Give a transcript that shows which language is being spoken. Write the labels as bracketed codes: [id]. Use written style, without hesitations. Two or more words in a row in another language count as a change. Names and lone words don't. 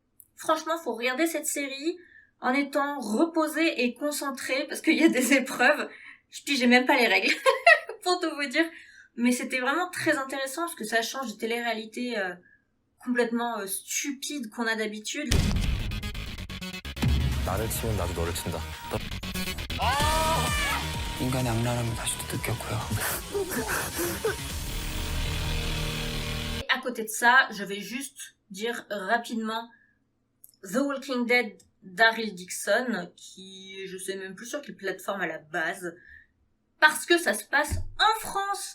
[fr] Franchement, faut regarder cette série en étant reposée et concentrée, parce qu'il y a des épreuves, je pigeais même pas les règles, pour tout vous dire. Mais c'était vraiment très intéressant, parce que ça change des téléréalités complètement stupides qu'on a d'habitude. [ko] 나를 치면 나도 너를 친다. 인간의 악랄함을 다시도 느꼈고요. [fr] À côté de ça, je vais juste dire rapidement The Walking Dead Daryl Dixon, qui je sais même plus sur quelle plateforme à la base, parce que ça se passe en France.